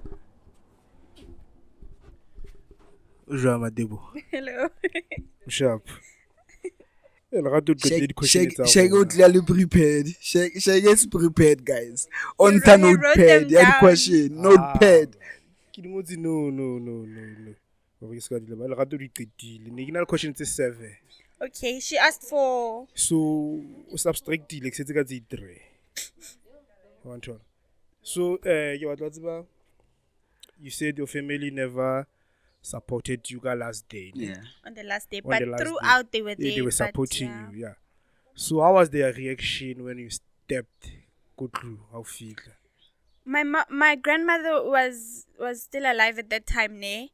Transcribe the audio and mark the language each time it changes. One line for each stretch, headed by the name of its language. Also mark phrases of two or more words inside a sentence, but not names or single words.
French: Bonjour Mateboho.
English: Hello. Sharp. Shake out clearly prepared. Shake is prepared, guys. On the He wrote notepad. them Yeah, the down. question. Notepad. No.
Southern Sotho: Lerato di qetile. Ne ke na le question tse 7.
English: Okay, she asked for.
Southern Sotho: So o subtractile ke setse ka tse 3. Wa nthola. So ke batla tseba,
English: you said your family never supported you
Southern Sotho: ka last day.
English: Ne? Yeah. On the last day, On but the last throughout day. they were Yeah, there. they were but, supporting yeah. you, yeah. So how was their reaction when you stepped go through? How feel? My grandmother was still alive at that time, ne?